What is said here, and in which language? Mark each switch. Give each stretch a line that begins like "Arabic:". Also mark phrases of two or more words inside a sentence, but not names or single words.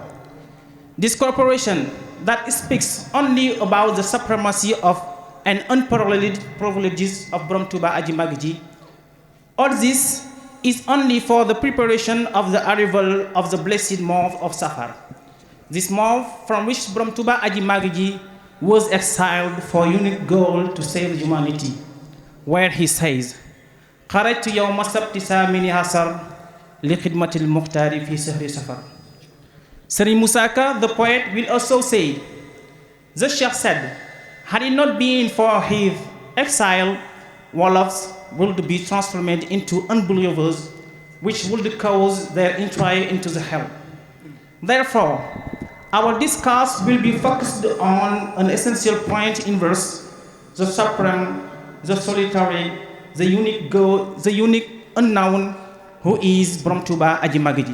English: This corporation that speaks only about the supremacy of and unparalleled privileges of Borom Touba Aji Magiji. All this is only for the preparation of the arrival of the blessed month of Safar. This month from which Borom Touba Aji Magiji was exiled for unique goal to save humanity, where he says,
Arabic: "خرجت يوم السبت ثامن عشر لخدمة المختار في شهر صفر."
English: Serigne Moussa Ka, the poet, will also say, the Sheikh said, had it not been for his exile, Wolofs would be transformed into unbelievers, which would cause their entry into the hell. Therefore, our discourse will be focused on an essential point in verse, the supreme, the solitary, the unique unknown, who is Borom Touba Aji Magiji.